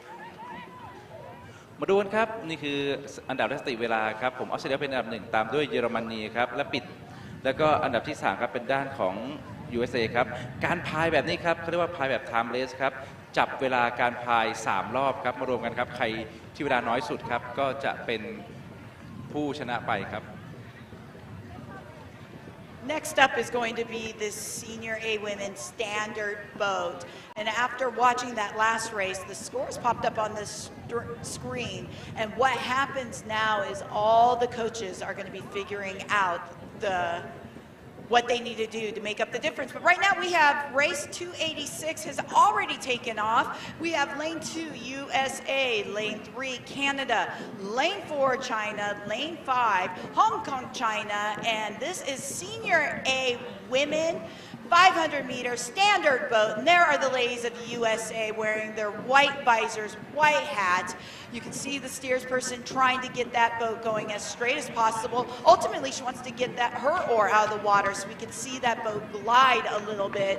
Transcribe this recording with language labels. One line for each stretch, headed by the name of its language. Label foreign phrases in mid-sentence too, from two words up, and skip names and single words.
Thai: มาดูกันครับนี่คืออันดับสถิติเวลาครับผมออสเตรเลียเป็นอันดับ1ตามด้วยเยอรมนีครับและปิดแล้วก็อันดับที่3ครับเป็นด้านของUSA ครับการพายแบบนี้ครับเขาเรียกว่าพายแบบ timeless ครับจับเวลาการพาย3รอบครับมารวมกันครับใครที่เวลาน้อยสุดครับก็จะเป็นผู้ชนะไปครับ
English: Next up is going to be this Senior A Women Standard Boat. And after watching that last race, the scores popped up on the screen. And what happens now is all the coaches are going to be figuring out what they need to do to make up the difference. But right now we have race 286 has already taken off. We have lane 2 USA, lane 3 Canada, lane 4 China, lane 5 Hong Kong China, and this is Senior A Women 500-meter standard boat. And there are the ladies of USA wearing their white visors, white hats. You can see the steersperson trying to get that boat going as straight as possible. Ultimately, she wants to get her oar out of the water so we can see that boat glide a little bit.